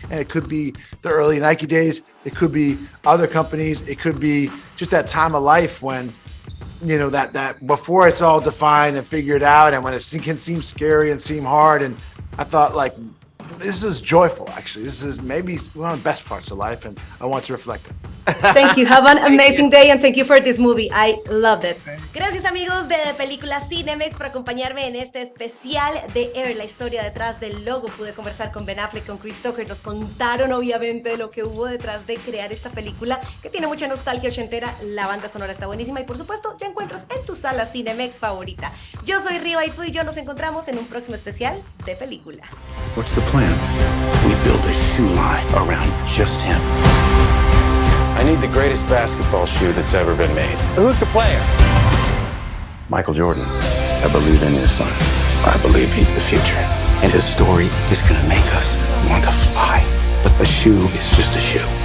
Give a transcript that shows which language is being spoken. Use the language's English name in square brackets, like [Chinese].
[English] And it could be the early Nike days, it could be other companies, it could be just that time of life when, you know, that before it's all defined and figured out, and when it can seem scary and seem hard. And I thought, like, this is joyful, actually. This is maybe one of the best parts of life, and I want to reflect it. Thank you. Have an amazing day, and thank you for this movie. I loved it. [Spanish] Gracias, amigos de Películas Cinemex, por acompañarme en este especial de Air, la historia detrás del logo. Pude conversar con Ben Affleck, con Chris Tucker. Nos contaron, obviamente, de lo que hubo detrás de crear esta película, que tiene mucha nostalgia ochentera. La banda sonora está buenísima y, por supuesto, ya encuentras en tu sala Cinemex favorita. Yo soy Riva y tú y yo nos encontramos en un próximo especial de película. [English] What's the plan? We build a shoe line around just him. I need the greatest basketball shoe that's ever been made. Who's the player? Michael Jordan. I believe in your son. I believe he's the future. And his story is gonna make us want to fly. But a shoe is just a shoe.